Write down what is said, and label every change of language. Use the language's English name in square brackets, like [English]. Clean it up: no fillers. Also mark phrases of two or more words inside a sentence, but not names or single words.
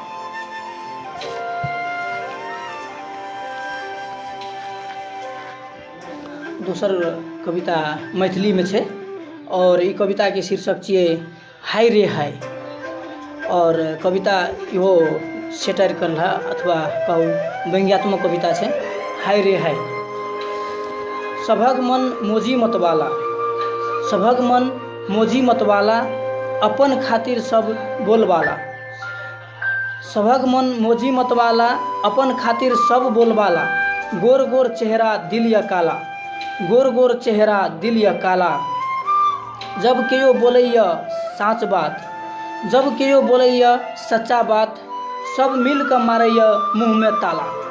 [Maithili] दोसर कविता मैथिली में छै और ई कविता के शीर्षक छियै हाय रे हाय। और कविता इहो सेटायर करला अथवा कहू व्यंग्यात्मक कविता छै। हाय रे हाय। सभक मन मोजी मतवाला, सभक मन मोजी मतवाला, अपन खातिर सब बोलबाला। सभक मन मोजी मतवाला, अपन खातिर सब बोलबाला। गोर गोर चेहरा दिल या काला, गोर गोर चेहरा दिल या काला। जब केओ बोलैया साँच बात, जब केओ बोलैया सच्चा बात, सब मिल कऽ मारैया मुँह में ताला।